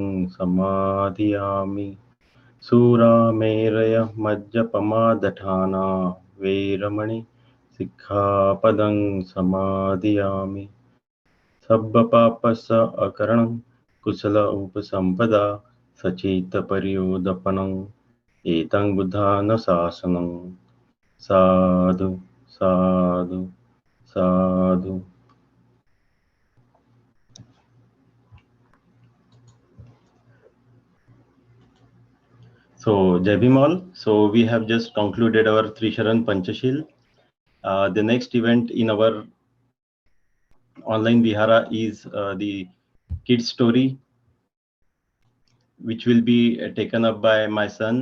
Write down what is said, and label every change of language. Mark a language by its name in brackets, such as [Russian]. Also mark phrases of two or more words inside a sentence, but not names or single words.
[Pali] समादियामि सूरामेरय मज्जपमादठाना वैरमणि सिक्खापदं समादियामि सब्बपापस अकरणं कुशल उपसम्पदा सचेतपर्योदपनं एतं बुद्धानुशासनं साधु साधु साधु. [English] So [Hindi] Jai Bhim [English] all. So we have just concluded our Trisharan Panchashil. The next event in our online Vihara is the kids story, which will be taken up by my son.